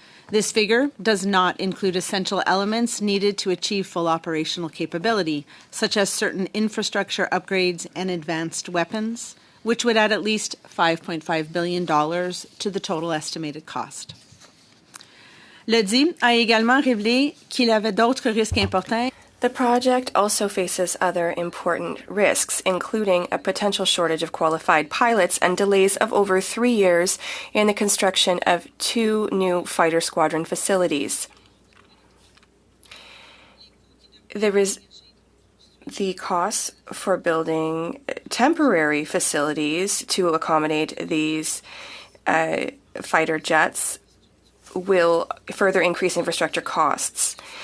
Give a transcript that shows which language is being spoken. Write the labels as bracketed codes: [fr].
[en] This figure does not include essential elements needed to achieve full operational capability, such as certain infrastructure upgrades and advanced weapons, which would add at least $5.5 billion to the total estimated cost. [fr] L'ADI a également révélé qu'il avait d'autres risques importants. [en] The project also faces other important risks, including a potential shortage of qualified pilots and delays of over 3 years in the construction of 2 new fighter squadron facilities. There is the costs for building temporary facilities to accommodate these fighter jets will further increase infrastructure costs.